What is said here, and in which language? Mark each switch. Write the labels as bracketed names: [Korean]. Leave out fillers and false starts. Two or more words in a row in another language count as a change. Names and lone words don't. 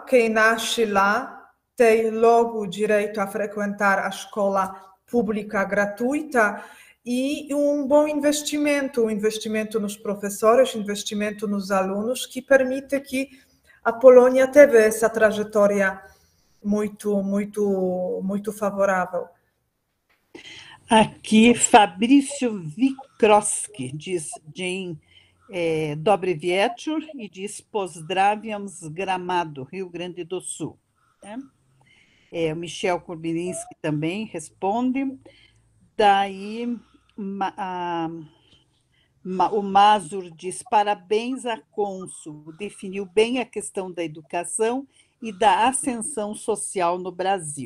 [Portuguese] Quem nasce lá tem logo o direito a frequentar a escola pública gratuita e um bom investimento, um investimento nos professores, investimento nos alunos, que permite que a Polônia teve essa trajetória muito favorável. Aqui, Fabrício Wikroski diz: [Polish] Dzień dobry wieczór, [Portuguese] e diz: [Polish] Pozdrawiam z Gramado, Rio Grande do Sul. [Portuguese] O Michel Kurbilinski também responde. Daí, o Mazur diz: parabéns à cônsul, definiu bem a questão da educação e da ascensão social no Brasil.